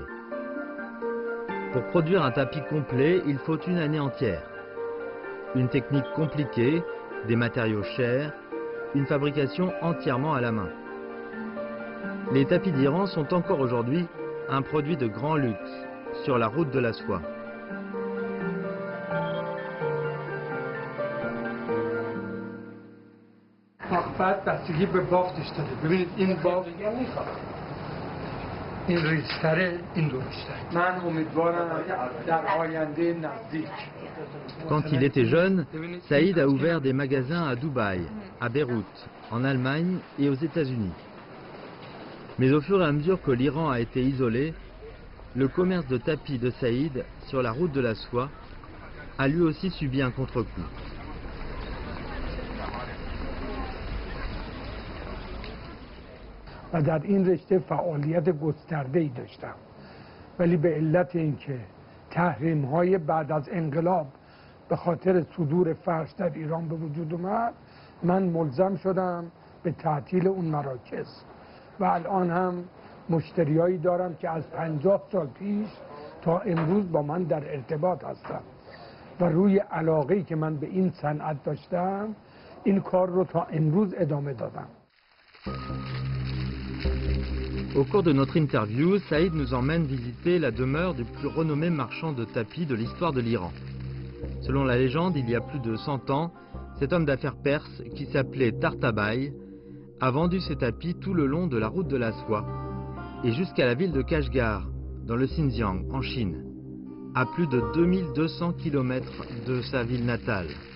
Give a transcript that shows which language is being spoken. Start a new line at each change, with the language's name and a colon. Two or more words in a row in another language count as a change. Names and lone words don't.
French: Pour produire un tapis complet, il faut une année entière. Une technique compliquée, des matériaux chers, une fabrication entièrement à la main. Les tapis d'Iran sont encore aujourd'hui un produit de grand luxe sur la route de la soie.
Persian: بعد بستگی به بافتش داره. ببینید این بافت این ریشتره این درشتره. من امیدوارم در آینده نزدیک.
French: Quand il était jeune, Saïd a ouvert des magasins à Dubaï, à Beyrouth, en Allemagne et aux États-Unis. Mais au fur et à mesure que l'Iran a été isolé, le commerce de tapis de Saïd sur la route de la soie a lui aussi subi un contre-coup.
Persian: و در این رشته فعالیت گسترده‌ای داشتم، ولی به علت اینکه تحریم‌های بعد از انقلاب به خاطر صدور فرش در ایران به وجود اومد، من ملزم شدم به تعطیل اون مراکز و الان هم مشتریایی دارم که از 50 سال پیش تا امروز با من در ارتباط هستن و روی علاقه‌ای که من به این صنعت داشتم این کار رو تا امروز ادامه دادم.
French: Au cours de notre interview, Saïd nous emmène visiter la demeure du plus renommé marchand de tapis de l'histoire de l'Iran. Selon la légende, il y a plus de 100 ans, cet homme d'affaires perse, qui s'appelait Tartabaï, a vendu ses tapis tout le long de la route de la soie et jusqu'à la ville de Kashgar, dans le Xinjiang, en Chine, à plus de 2200 km de sa ville natale.